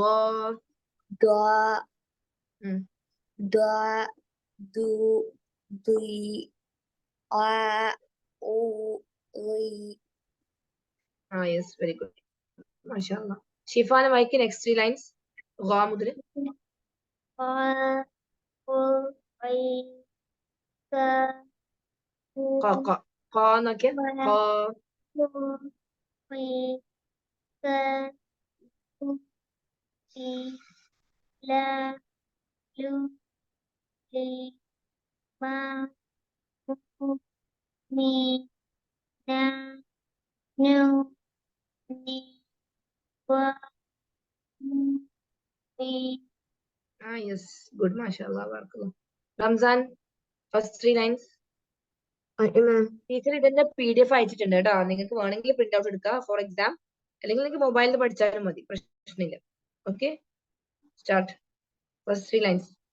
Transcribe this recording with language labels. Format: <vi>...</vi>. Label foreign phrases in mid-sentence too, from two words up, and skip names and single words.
<en>ദ്വ ഉം. ദ്വ ദു ദ്വി ആ ഉ റി yes very good മാഷാഅല്ലാ.</en> <ml>ഷിഫാന വായിക്ക്</ml> <en>next 3 lines.</en> <ml>ഖ മുതൽ. Ka, ku, kui, ka, ku, ഖ നോക്കിയ. ഖ, ku, kui, ka, ku, ki, la, lu, li, ma, mu, mi, na, nu, ni, wa, mu, wi.</ml> <en>yes good മാഷാഅല്ലാ. ബർക്കല്ലാ. Ramzan first 3 lines.</en> <ml>ടീച്ചർ ഇതിന്റെ PDF അയച്ചിട്ടുണ്ട് കേട്ടോ. നിങ്ങൾക്ക് വേണമെങ്കിൽ</ml> <en>print out</en> <ml>എടുക്കാം</ml> <en>for exam.</en> <ml>അല്ലെങ്കിൽ നിങ്ങൾക്ക് മൊബൈലിൽ പഠിച്ചാലും മതി, പ്രശ്നമില്ല.</ml> <en>Okay, start. First 3 lines.</en>